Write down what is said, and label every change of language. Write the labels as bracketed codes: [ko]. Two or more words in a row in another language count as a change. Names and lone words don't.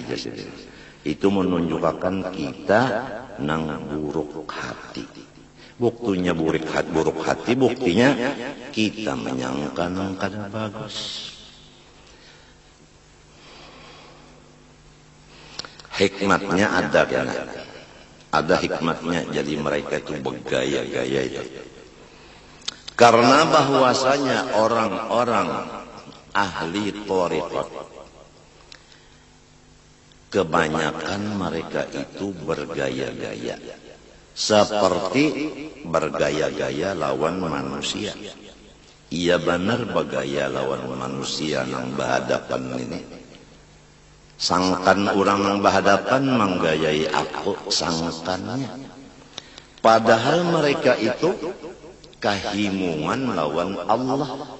[bjn] Jadi itu menunjukkan kita nang buruk hati. Buktinya buruk hati, buktinya kita menyangka nang kada bagus. [id] Hikmatnya ada kan? Ada hikmatnya, jadi mereka itu bergaya-gaya itu. Karena bahwasanya orang-orang ahli thariqat kebanyakan mereka itu bergaya-gaya, seperti bergaya-gaya lawan manusia. [bjn] Iya benar bergaya lawan manusia nang berhadapan ini. Sangkan orang nang berhadapan menggayai aku sangkannya. Padahal mereka itu kahimungan lawan Allah.